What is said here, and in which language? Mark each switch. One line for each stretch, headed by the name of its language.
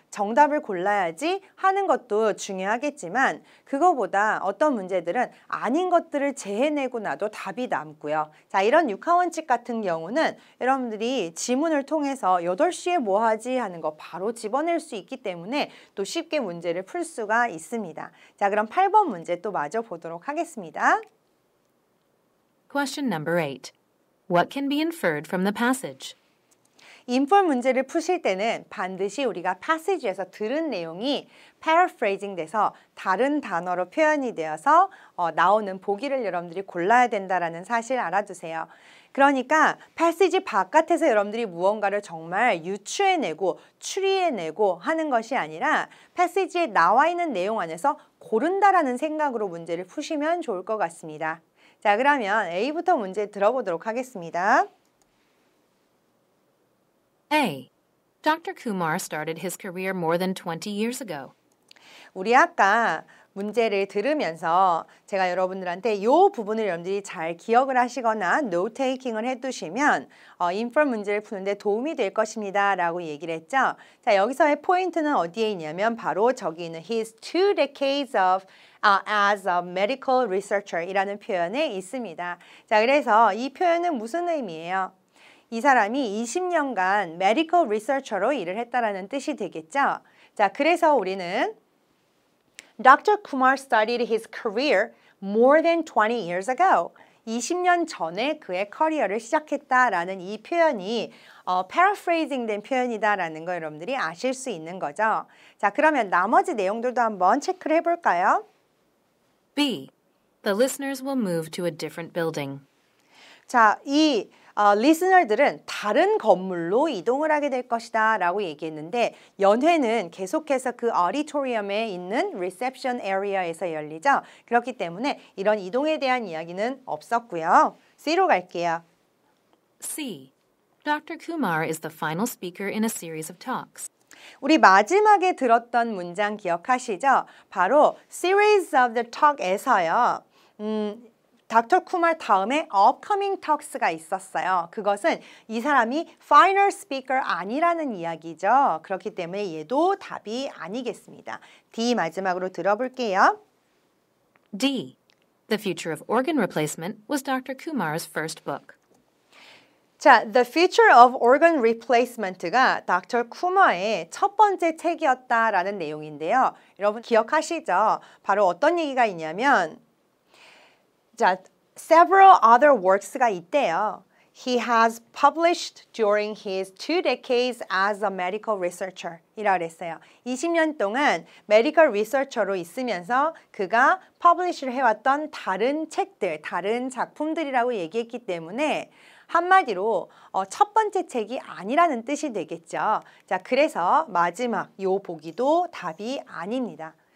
Korean: 정답을 골라야지 하는 것도 중요하겠지만 그거보다 어떤 문제들은 아닌 것들을 재해내고 나도 답이 남고요. 자, 이런 육하원칙 같은 경우는 여러분들이 지문을 통해서 8시에 뭐 하지 하는 거 바로 집어낼 수 있기 때문에 또 쉽게 문제를 풀 수가 있습니다. 자, 그럼 8번 문제 또 마저 보도록 하겠습니다.
English: Question number 8. What can be inferred from the passage?
Korean: 인폴 문제를 푸실 때는 반드시 우리가 passage에서 들은 내용이 paraphrasing 돼서 다른 단어로 표현이 되어서 나오는 보기를 여러분들이 골라야 된다는 사실 알아두세요. 그러니까 passage 바깥에서 여러분들이 무언가를 정말 유추해내고 추리해내고 하는 것이 아니라 passage에 나와 있는 내용 안에서 고른다라는 생각으로 문제를 푸시면 좋을 것 같습니다. 자, 그러면 A부터 문제 들어보도록 하겠습니다.
English: A. Dr. Kumar started his career more than 20 years ago.
Korean: 우리 아까 문제를 들으면서 제가 여러분들한테 이 부분을 여러분들이 잘 기억을 하시거나 노테이킹을 해두시면 인펄 문제를 푸는데 도움이 될 것입니다 라고 얘기를 했죠. 자, 여기서의 포인트는 어디에 있냐면 바로 저기 있는
English: his 2 decades of as a medical researcher
Korean: 이라는 표현에 있습니다. 자, 그래서 이 표현은 무슨 의미예요? 이 사람이 20년간
English: medical researcher
Korean: 로 일을 했다라는 뜻이 되겠죠. 자, 그래서 우리는
English: Dr. Kumar started his career more than 20 years ago.
Korean: 20년 전에 그의 커리어를 시작했다라는 이 표현이 paraphrasing 된 표현이다라는 거 여러분들이 아실 수 있는 거죠. 자, 그러면 나머지 내용들도 한번 체크를 해볼까요?
English: B. The listeners will move to a different building.
Korean: 자, 이 리스너들은 다른 건물로 이동을 하게 될 것이다 라고 얘기했는데 연회는 계속해서 그 어디토리엄에 있는 리셉션 에리어에서 열리죠. 그렇기 때문에 이런 이동에 대한 이야기는 없었고요. C로 갈게요.
English: C. Dr. Kumar is the final speaker in a series of talks.
Korean: 우리 마지막에 들었던 문장 기억하시죠? 바로
English: series of the talk
Korean: 에서요. 닥터 쿠말 다음에
English: upcoming talks
Korean: 가 있었어요. 그것은 이 사람이
English: final speaker
Korean: 아니라는 이야기죠. 그렇기 때문에 얘도 답이 아니겠습니다. D 마지막으로 들어볼게요.
English: D. The Future of Organ Replacement was Dr. Kumar's first book.
Korean: 자, The Future of Organ Replacement가 닥터 쿠마의 첫 번째 책이었다라는 내용인데요. 여러분 기억하시죠? 바로 어떤 얘기가 있냐면 자,
English: several other works
Korean: 가 있대요.
English: He has published during his 2 decades as a medical researcher
Korean: 이라고 했어요. 20년 동안 메디컬 리서처로 있으면서 그가 퍼블리시를 해왔던 다른 책들, 다른 작품들이라고 얘기했기 때문에 한마디로 첫 번째 책이 아니라는 뜻이 되겠죠. 자, 그래서 마지막 요 보기도 답이 아닙니다.